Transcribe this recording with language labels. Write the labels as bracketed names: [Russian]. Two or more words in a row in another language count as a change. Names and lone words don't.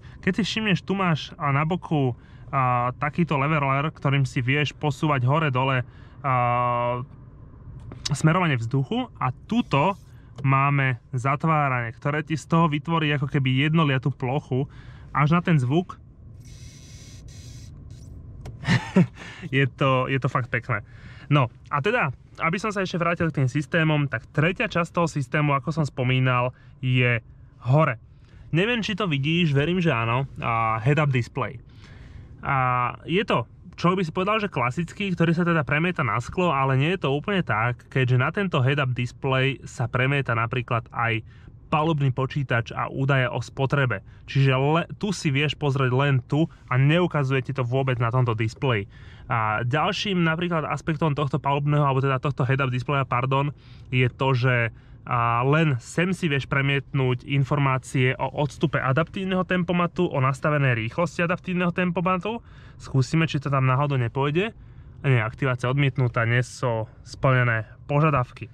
[Slovak] Keď si všimneš, tu máš na boku takýto leveler, ktorým si vieš posúvať hore-dole smerovanie vzduchu a tuto máme zatváranie, ktoré ti z toho vytvorí ako keby jednoliatú plochu až na ten zvuk. je to fakt pekné. No a teda, aby som sa ešte vrátil k tým systémom, tak tretia časť toho systému, ako som spomínal, je hore. Neviem, či to vidíš, verím, že áno, [English] head-up display. [Slovak] Je to, čo by si povedal, že klasický, ktorý sa teda premieta na sklo, ale nie je to úplne tak, keďže na tento [English] head-up display [Slovak] sa premieta napríklad aj palubný počítač a údaje o spotrebe. Čiže tu si vieš pozrieť len tu a neukazuje ti to vôbec na tomto displeji. A ďalším napríklad aspektom tohto palubného, alebo teda tohto head-up displeja, je to, že len sem si vieš premietnúť informácie o odstupe adaptívneho tempomatu, o nastavenej rýchlosti adaptívneho tempomatu. Skúsime, či to tam náhodou nepôjde. Nie, aktivácia odmietnutá, nie sú splnené požiadavky.